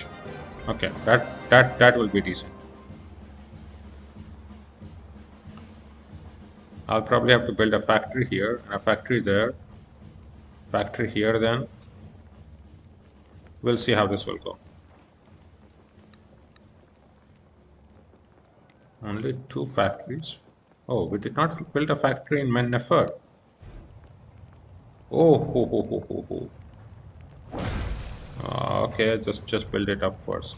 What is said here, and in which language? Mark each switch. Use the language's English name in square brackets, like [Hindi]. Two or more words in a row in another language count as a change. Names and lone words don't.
[English] Okay, that will be decent. I'll probably have to build a factory here and a factory there. Factory here then. We'll see how this will go. Only 2 factories. Oh, we did not build a factory in Mennefer. Oh, ho, ho, ho, ho, ho. Okay, just build it up first.